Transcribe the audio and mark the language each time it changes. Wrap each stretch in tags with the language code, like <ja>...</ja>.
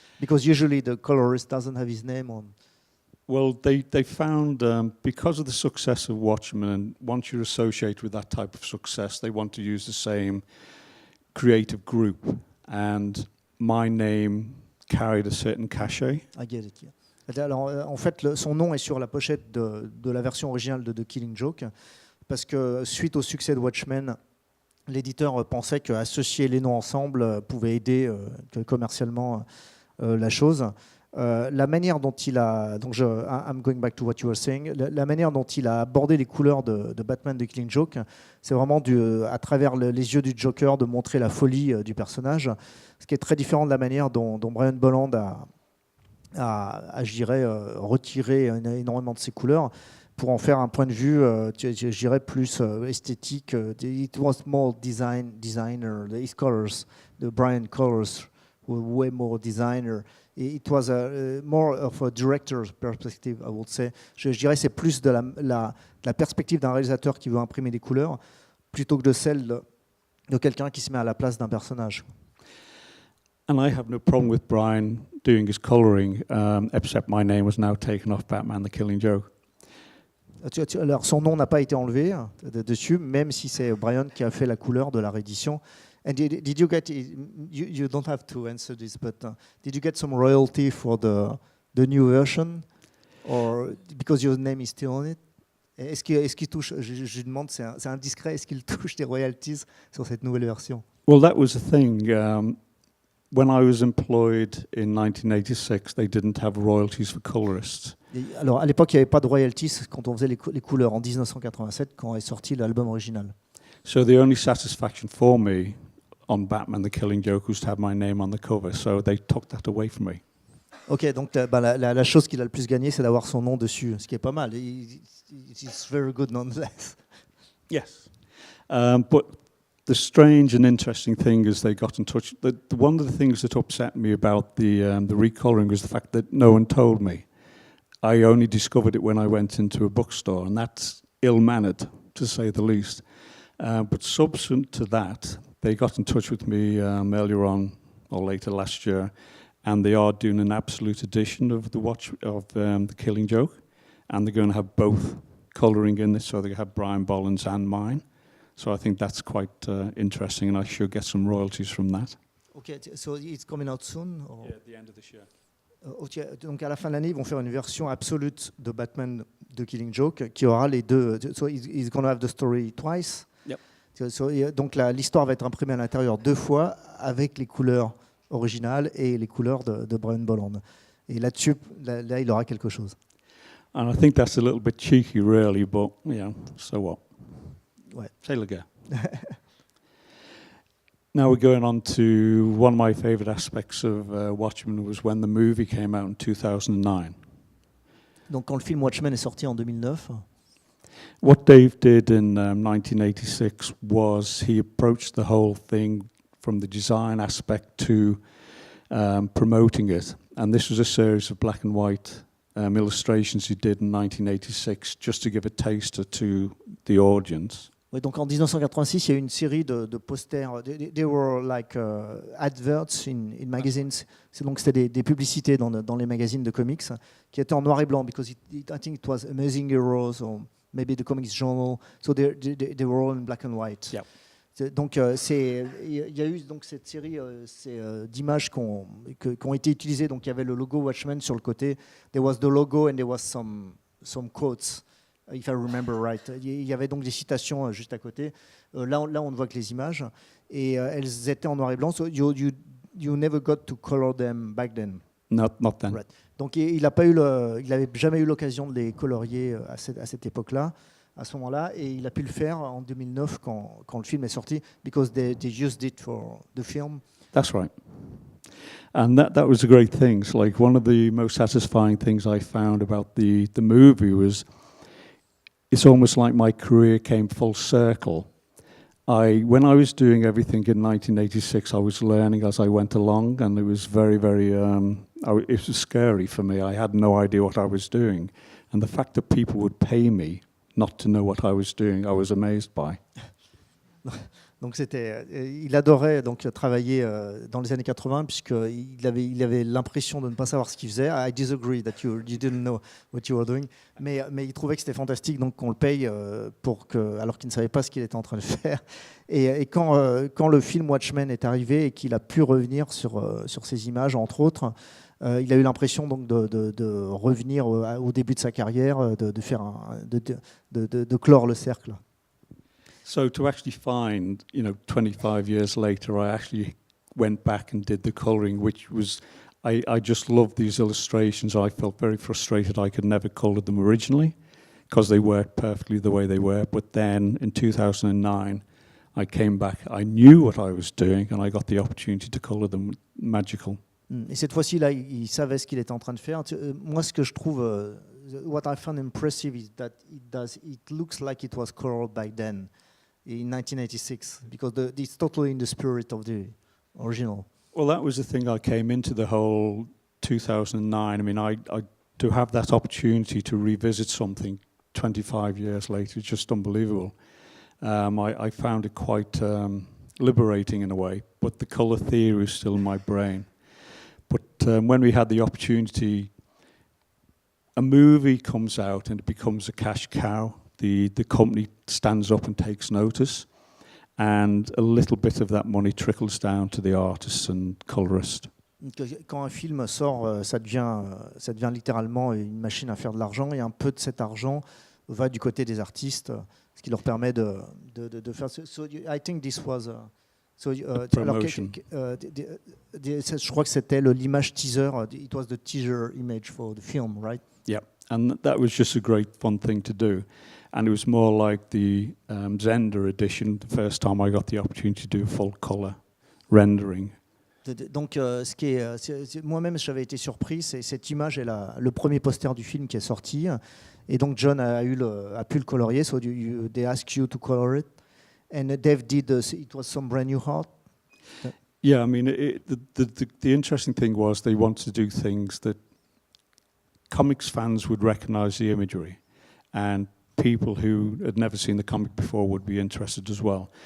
<en>Because usually the colorist doesn't have his name on. Well, they found, because of the success of Watchmen, and once you're associated with that type of success, they want to use the same creative group. And my name carried a certain cachet. I get it, yeah.</en> <fr>Alors, en fait, son nom est sur la pochette de la version originale de The Killing Joke, parce que suite au succès de Watchmen, l'éditeur pensait qu'associer les noms ensemble pouvait aider commercialement la chose. La manière dont il a, donc</fr> <en>I'm going back to what you were saying,</en> <fr>la manière dont il a abordé les couleurs de Batman The Killing Joke, c'est vraiment à travers les yeux du Joker de montrer la folie du personnage, ce qui est très différent de la manière dont Brian Bolland a je dirais, retiré énormément de ses couleurs pour en faire un point de vue, je dirais, plus esthétique.</fr> <en>It was more designer, his colors, the Brian colors were way more designer. It was more of a director's perspective, I would say.</en> <fr>Je dirais c'est plus de la perspective d'un réalisateur qui veut imprimer des couleurs plutôt que de celle de quelqu'un qui se met à la place d'un personnage.</fr> <en>And I have no problem with Brian doing his coloring, except my name was now taken off Batman The Killing Joke.</en> <fr>Alors, son nom n'a pas été enlevé dessus, même si c'est Brian qui a fait la couleur de la réédition.</fr> <en>And did you get, you don't have to answer this, but did you get some royalty for the new version, or because your name is still on it?</en> <fr>Est-ce qu'il touche, je demande, c'est indiscret, est-ce qu'il touche des royalties sur cette nouvelle version?</fr> <en>Well, that was the thing. When I was employed in 1986, they didn't have royalties for colorists.</en> <fr>Alors, à l'époque, il n'y avait pas de royalties quand on faisait les couleurs en 1987, quand est sorti l'album original.</fr> <en>So the only satisfaction for me on Batman, The Killing Joke, was to have my name on the cover, so they took that away from me.</en> <fr>Ok, donc la chose qu'il a le plus gagné, c'est d'avoir son nom dessus, ce qui est pas mal.</fr> <en>It's very good nonetheless. Yes. But the strange and interesting thing is they got in touch. One of the things that upset me about the recoloring was the fact that no one told me. I only discovered it when I went into a bookstore, and that's ill-mannered, to say the least. But subsequent to that, they got in touch with me earlier on, or later last year, and they are doing an absolute edition of The Killing Joke, and they're going to have both colouring in it, so they have Brian Bolland's and mine. So I think that's quite interesting, and I should get some royalties from that. Okay, so it's coming out soon? Or? Yeah, at the end of this year.</en> <fr>Okay, donc à la fin de l'année, ils vont faire une version absolute de Batman de Killing Joke qui aura les deux.</fr> <en>So he's going to have the story twice. Yep.</en> <fr>Donc l'histoire va être imprimée à l'intérieur 2 fois avec les couleurs originales et les couleurs de Brian Bolland. Et là-dessus, là, il aura quelque chose.</fr> <en>And I think that's a little bit cheeky, really, but, so what?</en> <fr>Ouais. Say le gars.</fr> <en>Now we're going on to one of my favourite aspects of Watchmen was when the movie came out in 2009.</en> <fr>Donc quand le film Watchmen est sorti en 2009,</fr> <en>What Dave did in 1986 was he approached the whole thing from the design aspect to promoting it. And this was a series of black and white illustrations he did in 1986 just to give a taster to the audience.</en> <fr>oui, donc en 1986, il y a eu une série de posters.</fr> <en>They were like adverts in magazines.</en> <fr>Donc c'était des publicités dans les magazines de comics qui étaient en noir et blanc</fr> <en>because I think it was Amazing Heroes or maybe the Comics Journal. So they were all in black and white. Yeah.</en> <fr>Donc il y a eu donc cette série d'images qui ont été utilisées. Donc il y avait le logo Watchmen sur le côté. There was the logo and there was some quotes. If I remember right. Il y avait donc des citations juste à côté. Là, on ne voit que les images. Et elles étaient en noir et blanc.</fr> <en>So you never got to color them back then. Not then. Right.</en> <fr>Donc il n'avait jamais eu l'occasion de les colorier à cette époque-là, à ce moment-là. Et il a pu le faire en 2009 quand le film est sorti,</fr> <en>because they used it for the film. That's right. And that was a great thing. So, like, one of the most satisfying things I found about the movie was it's almost like my career came full circle. When I was doing everything in 1986, I was learning as I went along, and it was very, very, it was scary for me. I had no idea what I was doing. And the fact that people would pay me not to know what I was doing, I was amazed by.</en> <fr>Donc il adorait donc travailler dans les années 80 puisqu'il avait l'impression de ne pas savoir ce qu'il faisait.</fr> <en>I disagree that you didn't know what you were doing,</en> <fr>mais il trouvait que c'était fantastique donc qu'on le paye alors qu'il ne savait pas ce qu'il était en train de faire. Et quand le film Watchmen est arrivé et qu'il a pu revenir sur ces images entre autres, il a eu l'impression donc de revenir au début de sa carrière, de clore le cercle.</fr> <en>So to actually find, 25 years later, I actually went back and did the colouring, which was, I just loved these illustrations. I felt very frustrated I could never colour them originally because they worked perfectly the way they were. But then in 2009, I came back, I knew what I was doing, and I got the opportunity to colour them. Magical.</en> <fr>Et cette fois-ci, là, il savait ce qu'il était en train de faire. Moi, ce que je trouve,</fr> <en>what I found impressive is that it looks like it was colored back then. In 1986, because it's totally in the spirit of the original. Well, that was the thing I came into the whole 2009. I mean, I to have that opportunity to revisit something 25 years later, it's just unbelievable. I found it quite liberating in a way, but the colour theory is still in my brain. But when we had the opportunity, a movie comes out and it becomes a cash cow. The company stands up and takes notice, and a little bit of that money trickles down to the artists and colorists.</en> <fr>Quand un film sort, ça devient littéralement une machine à faire de l'argent, et un peu de cet argent va du côté des artistes, ce qui leur permet de faire.</fr> <en>So I think this was. Promotion.</en> <fr>Je crois que c'était l'image teaser.</fr> <en>It was the teaser image for the film, right? Yeah, and that was just a great fun thing to do. And it was more like the Zender edition, the first time I got the opportunity to do full colour. rendering.</en> <fr>Donc, ce qui est, moi-même, j'avais été surpris. Cette image est le premier poster du film qui est sorti. Et donc, John a pu le colorier.</fr> <en>So they asked you to color it. And Dave did. It was some brand new art. Yeah, I mean, the interesting thing was they wanted to do things that comics fans would recognize the imagery, and people who had never seen the comic before would be interested as well.</en>